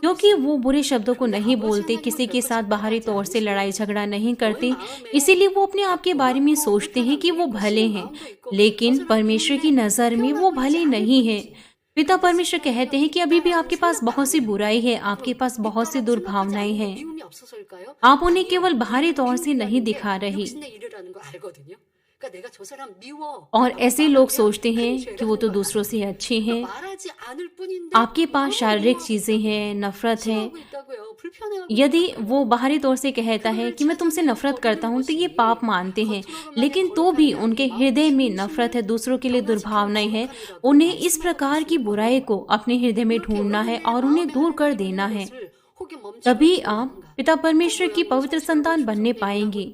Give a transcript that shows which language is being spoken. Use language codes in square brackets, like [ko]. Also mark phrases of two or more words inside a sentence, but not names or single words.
[hi] क्योंकि वो बुरे शब्दों को नहीं बोलते, किसी के साथ बाहरी तौर से लड़ाई झगड़ा नहीं करते, इसीलिए वो अपने आप के बारे में सोचते हैं कि वो भले हैं, लेकिन परमेश्वर की नज़र में वो भले नहीं हैं। पिता परमेश्वर कहते हैं कि अभी भी आपके पास बहुत सी बुराई है, आपके पास बहुत सी दुर्भावनाएं हैं। [ko] 미움이 없어서일까요? [hi] आप उन्हें केवल बाहरी तौर से नहीं दिखा रही। [ko] 욕심내 일이라는 거 알거든요. 그러니까 내가 저 사람 미워. [hi] और ऐसे लोग सोचते हैं [ko] 그런 [hi] कि वो तो [ko] 죄를 [hi] दूसरों से अच्छे हैं। [ko] 말하지 않을 뿐인데 [hi] आपके पास शारीरिक चीजें हैं, नफरत है। [ko] 싫어하고 있다고요. 불편해하고 [hi] यदि [ko] 있다고요. [hi] वो बाहरी तौर से कहता है कि मैं तुमसे नफरत करता हूँ, तो ये पाप मानते हैं, लेकिन तो भी उनके हृदय में नफरत है, दूसरों के लिए दुर्भावनाएं हैं। उन्हें इस प्रकार की बुराई को अपने हृदय में ढूंढना है और उन्हें दूर कर देना है। तभी आप पिता परमेश्वर की पवित्र संतान बनने पाएंगे।